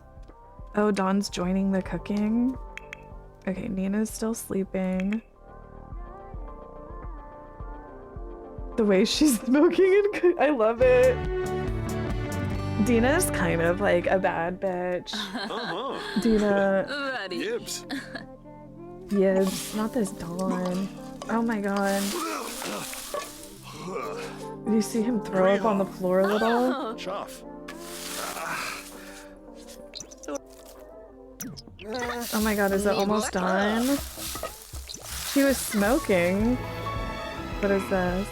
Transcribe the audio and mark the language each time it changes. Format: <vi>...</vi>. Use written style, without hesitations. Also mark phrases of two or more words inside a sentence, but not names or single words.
<en>Oh, Dawn's joining the cooking. Okay, Nina's still sleeping. The way she's smoking and I love it. Dina's kind of like a bad bitch. Dina. Yibs. Yibs. Not this Dawn. Oh my god. Did you see him throw up on the floor a little? Chuff. Oh my god, is it almost done? She was smoking. What is this?</en>